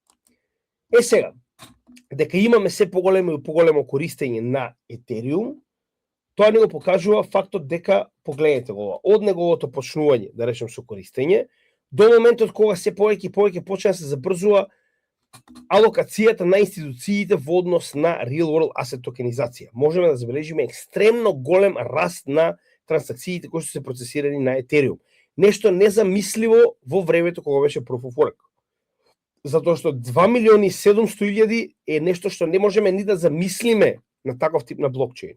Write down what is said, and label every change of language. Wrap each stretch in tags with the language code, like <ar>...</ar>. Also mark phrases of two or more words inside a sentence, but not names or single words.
<mk>Сега, дека имаме се поголемо и поголемо користење на Ethereum, тоа ни го покажува фактот дека, погледнете го, од неговото почнување, да речем со користење, до моментот кога се повеќе и повеќе почна да се забрзува алокацијата на институциите во однос на</mk> <en>real world asset</en> <mk>токенизација. Можеме да забележиме екстремно голем раст на трансакциите кои што се процесирани на Ethereum. Нешто незамисливо во времето кога беше</mk> <en>Proof of Work.</en> <mk>Затоа што 2.700.000 е нешто што не можеме ни да замислиме на таков тип на блокчейн.</mk>